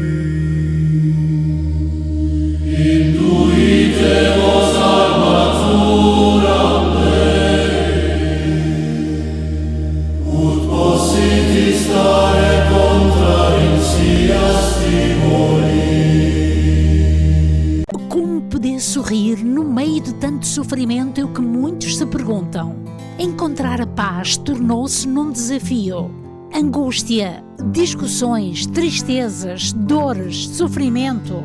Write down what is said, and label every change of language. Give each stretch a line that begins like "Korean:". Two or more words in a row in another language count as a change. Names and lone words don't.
Latin: Induite vos armaturam Dei, ut possiti stare contra insidias diaboli.
Portuguese: Como poder sorrir no meio de tanto sofrimento é o que muitos se perguntam. Encontrar a paz tornou-se num desafio. Angústia, discussões, tristezas, dores, sofrimento.